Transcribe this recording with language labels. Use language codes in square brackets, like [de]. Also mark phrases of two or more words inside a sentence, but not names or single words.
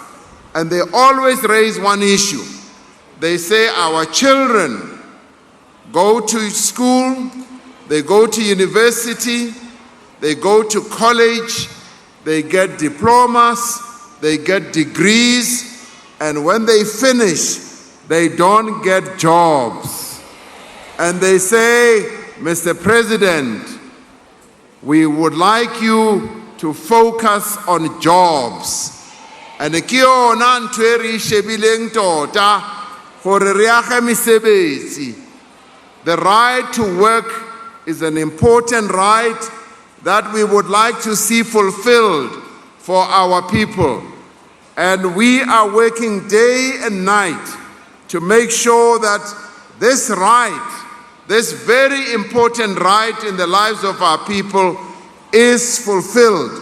[en] And they always raise one issue. They say our children go to school, they go to university, they go to college, they get diplomas, they get degrees, and when they finish, they don't get jobs. And they say, Mr. President, we would like you to focus on jobs. [st] And ke yona ntho e re shebileng tota gore re age mesebetsi. [en] The right to work is an important right that we would like to see fulfilled for our people. And we are working day and night to make sure that this right, this very important right in the lives of our people, is fulfilled.